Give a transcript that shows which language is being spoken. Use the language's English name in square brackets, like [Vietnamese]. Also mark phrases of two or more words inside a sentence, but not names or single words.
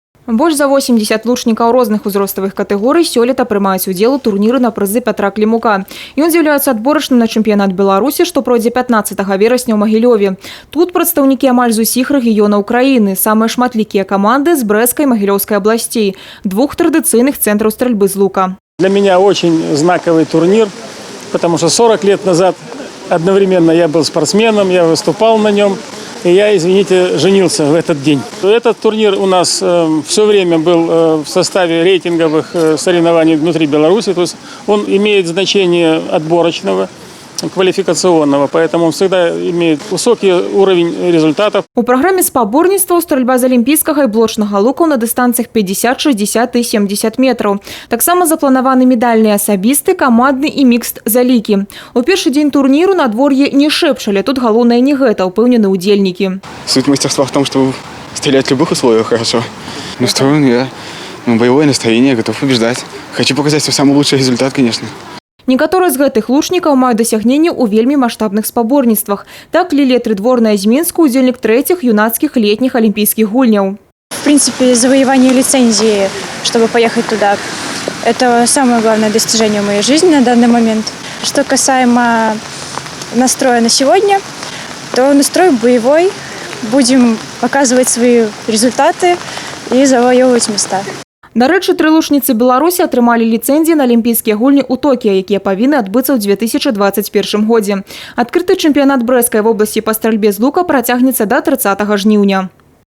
[Belarusian] Больш за 80 лучнікаў розных узроставых катэгорый сёлета прымаюць удзел у турніры на прызы Пятра Клімука. Ён з'яўляецца адборачным на чэмпіянат Беларусі, што пройдзе 15 верасня ў Магілёве. Тут прадстаўнікі амаль з усіх рэгіёнаў краіны, самыя шматлікія каманды з Брэсцкай і Магілёўскай абласцей, двух традыцыйных цэнтраў стрельбы з лука. [Russian] Для меня очень знаковый турнир, потому что 40 лет назад одновременно я был спортсменом, я выступал на нем. И я, извините, женился в этот день. Этот турнир у нас все время был в составе рейтинговых соревнований внутри Беларуси. То есть он имеет значение отборочного, квалификационного, поэтому он всегда имеет высокий уровень результатов. [Belarusian] У праграме спаборніцтваў стральба з алімпійскага і блочнага лукаў на дыстанцыях 50, 60 і 70 метраў. Таксама запланаваны медальныя асабісты, камандны і мікст залікі. У першы дзень турніру надвор'е не шэпчалі, тут галоўнае не гэта, упэўнены ўдзельнікі. [Russian] Суть мастерства в том, что стрелять в любых условиях хорошо. Настроен я, боевое настроение, готов побеждать. Хочу показать свой самый лучший результат, конечно. [Belarusian] Некаторыя з гэтых лучнікаў маюць дасягненні ў вельмі маштабных спаборніцтвах. Так Лілія Трыдворная з Мінску, удзельнік трэціх юнацкіх [Russian] летних олимпийских [Belarusian] гульняў. [Russian] В принципе, завоевание лицензии, чтобы поехать туда, это самое главное достижение в моей жизни на данный момент. Что касаемо настроя на сегодня, то настрой боевой. Будем показывать свои результаты и завоевывать места. [Belarusian] Дарэчы, тры лучніцы Беларусі атрымалі ліцэнзіі на алімпійскія гульні ў Токіа, якія павінны адбыцца ў 2021 годзе. Адкрыты чэмпіянат Брэсцкай вобласці па стральбе з лука працягнецца да 30 жніўня.